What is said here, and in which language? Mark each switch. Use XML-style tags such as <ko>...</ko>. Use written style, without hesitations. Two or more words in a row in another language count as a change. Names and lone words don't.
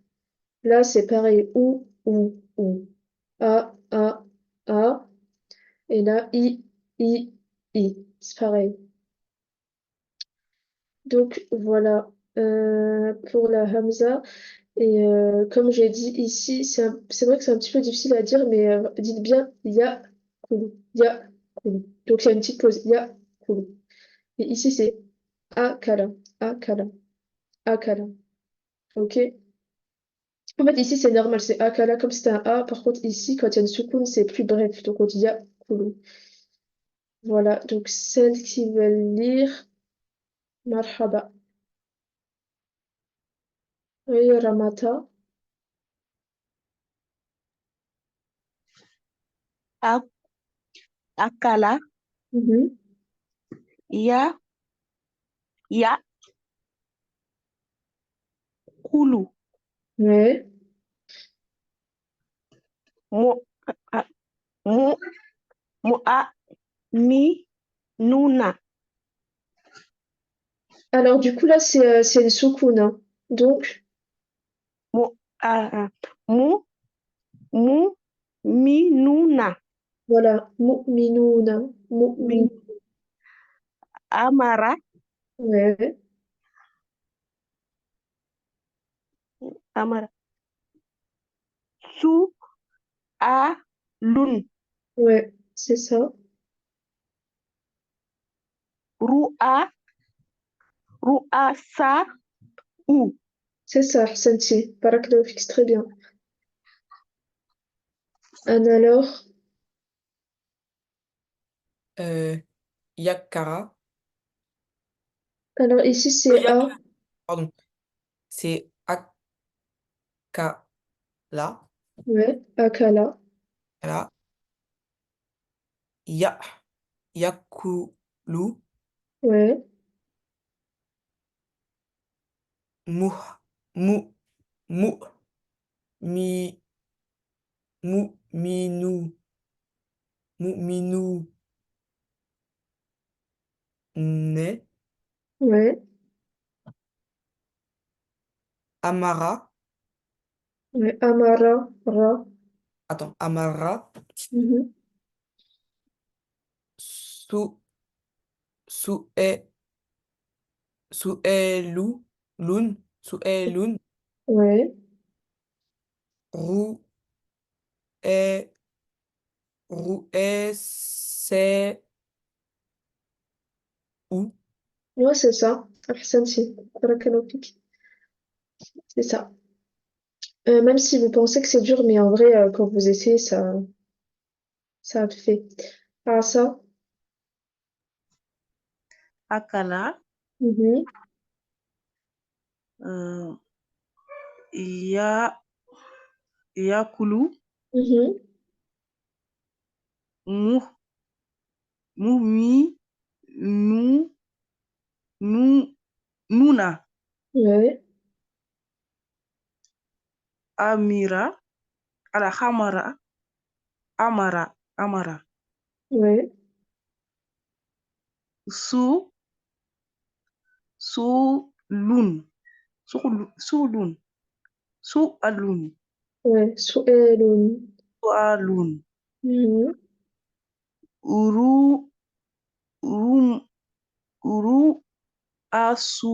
<fr>Là, c'est pareil. Ou. A. Et là, I. C'est pareil. Donc, voilà pour la Hamza. Et comme j'ai dit ici, c'est vrai que c'est un petit peu difficile à dire, mais dites bien</fr> <ar>يأكل. يأكل.</ar> <fr>Donc, il y a une petite pause.</fr> <ar>يأكل.</ar> <fr>Et ici, c'est</fr> <ar>أكل. أكل. أكل.</ar> <fr>Ok? En fait, ici, c'est normal, c'est akala comme c'était un A. Par contre, ici, quand il y a une soukoun, c'est plus bref. Donc, on dit yakulu. Voilà. Donc, celles qui veulent lire, marhaba. Oui, Ramata.</fr> <ar>أ- أكل, Mhm. يـ، يـ، أكل,</ar> <fr>Ouais.</fr> <ar>مو، أ- مو، مو، أ، مي، نون,</ar> <fr>Alors, du coup, là, c'est une soukoun, hein. Donc,</fr> <ar>مو، مو، مو، مي, نون, voilà. مؤمنون. مؤمن. مي، أمر,</ar> <fr>Ouais.</fr> <ar>أمر، سُ، أ, لن,</ar> <fr>Ouais. C'est ça.</fr> <ar>رؤ، رؤ، سَ، ءُ,</ar> <fr>C'est ça, Ahsanti.</fr> <ar>بارك الله فيك,</ar> <fr>c'est très bien. Anne, alors?</fr> <ar>يكر.</ar> <fr>Alors, ici, c'est A. Pardon. C'est Akala. Ouais. Akala. Là.</fr> <ar>يـ. يأكل.</ar> <fr>Ouais.</fr> <ar>مُ. مُ. مُ. مِ. مُ. مِنُ. مُ. مِنُ. نَ.</ar> <fr>Ouais.</fr> <ar>أمر. Ouais. Amara. Ra.</ar> <fr>Attends.</fr> <ar>أمر. Mhm. سُ. سُئِ. سُئِلُ. لُن. سُئِلُن.</ar> <fr>Ouais.</fr> <ar>رُ. ءِ. رُ. ءِ. سَ. ءُ.</ar> <fr>Ouais, c'est ça. Ahsanti.</fr> <ar>بارك الله فيك.</ar> <fr>C'est ça. Même si vous pensez que c'est dur, mais en vrai, quand vous essayez, ça le fait. Ah, ça.</fr> <ar>أكل, Mhm. يـ، يـ, كُلُ, Mhm. مُ، مُ، مِ، نُ، نُ, نون,</ar> <fr>Ouais.</fr> <ar>أمِر، أل، حمر، أمر,</ar> <fr>Ouais.</fr> <ar>سُ، لُن، لُن، ءُلُن, Ouais. سُئِلُن. ءُلُن, Mhm. أُرُ، رُم، أُرُ، أسُلُ,</ar>